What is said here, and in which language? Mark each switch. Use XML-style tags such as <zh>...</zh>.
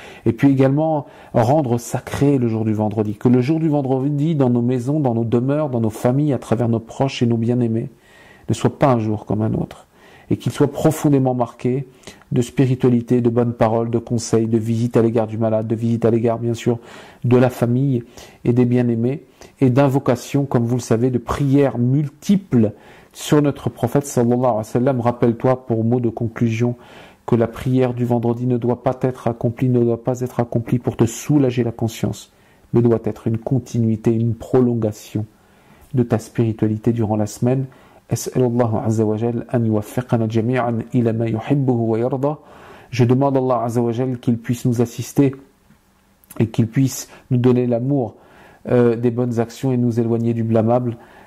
<fr>Et puis également rendre sacré le jour du vendredi, que le jour du vendredi, dans nos maisons, dans nos demeures, dans nos familles, à travers nos proches et nos bien-aimés, ne soit pas un jour comme un autre, et qu'il soit profondément marqué de spiritualité, de bonnes paroles, de conseils, de visite à l'égard du malade, de visite à l'égard, bien sûr, de la famille et des bien-aimés, et d'invocation, comme vous le savez, de prières multiples sur notre prophète</fr> <ar>sallallahu alayhi wa sallam.</ar> <fr>Rappelle-toi, pour mot de conclusion, que la prière du vendredi ne doit pas être accomplie pour te soulager la conscience, mais doit être une continuité, une prolongation de ta spiritualité durant la semaine.</fr> <ar>أسأل الله عز وجل أن يوفقنا جميعا إلى ما يحبه ويرضى.</ar> <fr>Je demande à Allah</fr> <ar>Azza wa Jal</ar> <fr>qu'il puisse nous assister et qu'il puisse nous donner l'amour des bonnes actions et nous éloigner du blâmable.</fr>